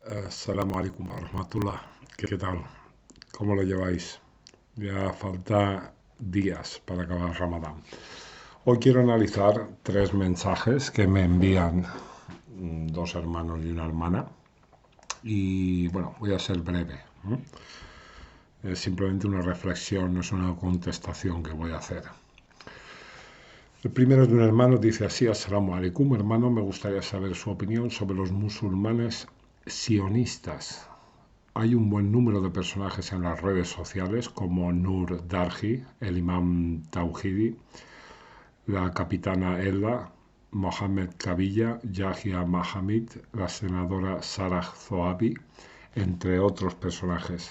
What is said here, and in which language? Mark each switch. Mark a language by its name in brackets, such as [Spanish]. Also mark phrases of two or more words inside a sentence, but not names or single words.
[Arabic] السلام عليكم ورحمة الله. [Spanish] ¿Qué tal? ¿Cómo lo lleváis? Ya falta días para acabar Ramadán. Hoy quiero analizar tres mensajes que me envían dos hermanos y una hermana. Y bueno, voy a ser breve. Es simplemente una reflexión, no es una contestación que voy a hacer. El primero es de un hermano, dice así: [Arabic] السلام عليكم, [Spanish] hermano, me gustaría saber su opinión sobre los musulmanes sionistas. Hay un buen número de personajes en las redes sociales como Nur Darji, el imam Tawhidi, la capitana Ella, Mohamed Kabilla, Yahya Mahamid, la senadora Sarah Zoabi, entre otros personajes.